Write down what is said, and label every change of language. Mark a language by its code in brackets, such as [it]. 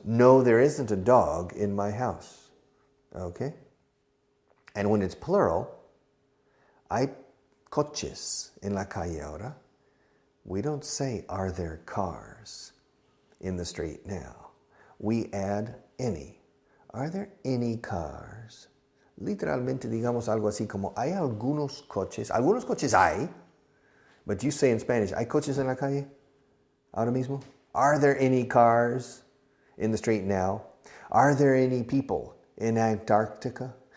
[en] No, there isn't a dog in my house. Okay? And when it's plural, [es] hay coches en la calle ahora. [en] We don't say, are there cars in the street now? We add any. Are there any cars? [es] Literalmente digamos algo así como, hay algunos coches. Algunos coches hay. [en] But you say in Spanish, [es] ¿hay coches en la calle ahora mismo? [en] Are there any cars in the street now? Are there any people in Antarctica?